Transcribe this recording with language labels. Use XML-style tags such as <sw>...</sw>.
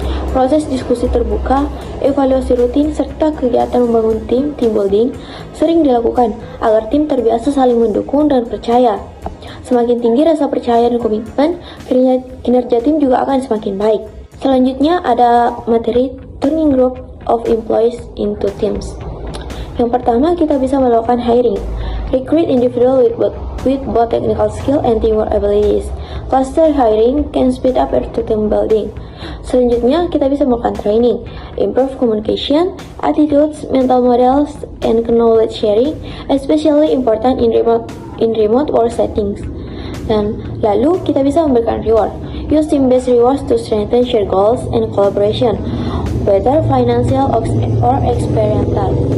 <id>Proses diskusi terbuka, evaluasi rutin, serta kegiatan membangun tim building sering dilakukan agar tim terbiasa saling mendukung dan percaya. Semakin tinggi rasa percaya dan komitmen, kinerja tim juga akan semakin baik. Selanjutnya ada materi</id> <en>turning group of employees into teams.</en> <id>Yang pertama, kita bisa melakukan hiring.</id> <en>Recruit individual with both technical skill and teamwork abilities. Cluster hiring can speed up to team building.</en> <id>Selanjutnya, kita bisa melakukan training.</id> <en>Improve communication, attitudes, mental models, and knowledge sharing, especially important in remote work settings.</en> <id>Dan lalu, kita bisa memberikan reward.</id> <en>Use team-based rewards to strengthen shared goals and collaboration, whether financial or experiential.</en>